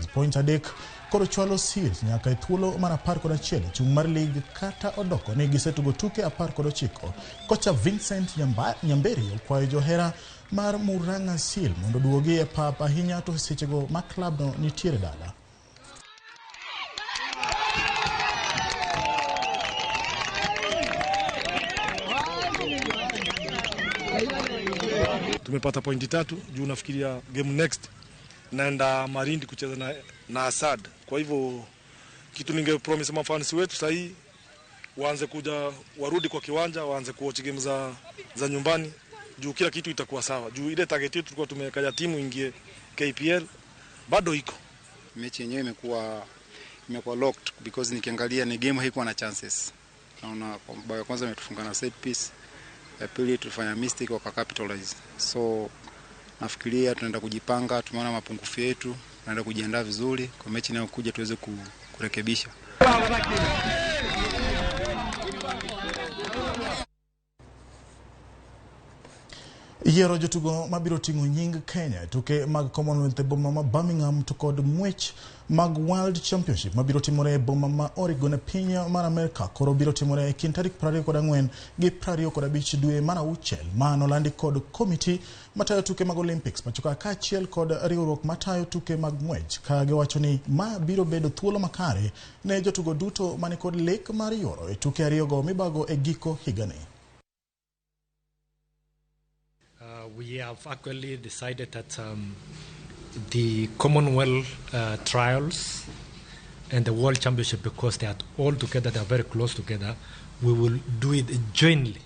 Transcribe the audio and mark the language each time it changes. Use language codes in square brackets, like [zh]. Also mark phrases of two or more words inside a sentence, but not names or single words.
[luo] Point 3 koro chwalo Seals nyaka e thuolo mar 11 chung' mar lig kata odoko ni gisetugo tuke 19. Kocha Vincent Nyamberi okwayo johera mar Murang'a Seals mondo duogi e pap ahinya to sechego ma klab no nitiere dala. [sw] Tumepata pointi 3 juu nafikiria [en] game next [sw] naenda Marindi kucheza na Asad. Kwa hivyo kitu ninge promise mafans wetu sahii waanze kuja, warudi kwa kiwanja, waanze kuwatch game za nyumbani juu kila kitu itakuwa sawa. Juu ile target yetu tulikuwa tumekaja timu ingie KPL bado iko. Mechi yenyewe imekuwa [en] locked because [sw] nikiangalia ni game haikuwa na chances. Naona bao ya kwanza imetufunga na [en] set piece. [sw] Ya pili tulifanya mistake waka capitalize. So nafikiria tunaenda kujipanga, tumeona mapungufu yetu, tunaenda kujiandaa vizuri kwa mechi inayokuja tuweze kurekebisha. [luo] Yiero jotugo mabiro ting'o nying Kenya tuke mag Commonwealth e boma ma Birmingham to kod ng'wech mag World Championship mabiro timore e boma ma Oregon e piny mar Amerika koro biro timore e kind tarik 24 gi 25 dwe mar auchiel. Mano landi kod komiti matayo tuke mag Olympics pachoka kaachiel kod riwruok matayo tuke mag ng'wech ka giwacho ni ma biro bedo thuolo makare ne jotugo duto mani kod lek mar yuoro e tuke ariyogo mibago e giko higani. [en] We have actually decided that the Commonwealth trials and the World Championship, because they are all together, they are very close together, we will do it jointly.